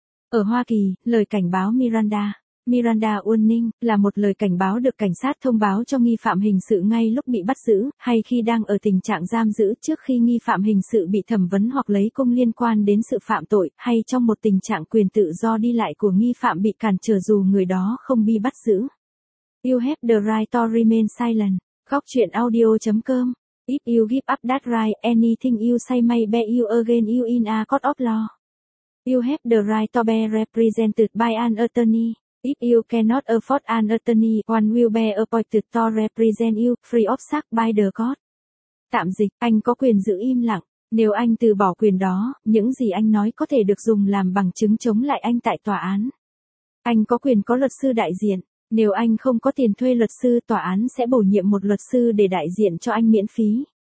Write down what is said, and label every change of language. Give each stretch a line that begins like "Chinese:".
Vietnamese: Ở Hoa Kỳ, lời cảnh báo Miranda, Miranda Warning, là một lời cảnh báo được cảnh sát thông báo cho nghi phạm hình sự ngay lúc bị bắt giữ, hay khi đang ở tình trạng giam giữ trước khi nghi phạm hình sự bị thẩm vấn hoặc lấy công liên quan đến sự phạm tội, hay trong một tình trạng quyền tự do đi lại của nghi phạm bị cản trở dù người đó không bị bắt giữ.
English: You have the right to remain silent.
Vietnamese: Góc truyện audio.com.
English: If you give up that right, anything you say may bear you against you in a court of law. You have the right to be represented by an attorney. If you cannot afford an attorney, one will be appointed to represent you, free of charge by the court.
Vietnamese: Tạm dịch, anh có quyền giữ im lặng. Nếu anh từ bỏ quyền đó, những gì anh nói có thể được dùng làm bằng chứng chống lại anh tại tòa án. Anh có quyền có luật sư đại diện. Nếu anh không có tiền thuê luật sư, tòa án sẽ bổ nhiệm một luật sư để đại diện cho anh miễn phí.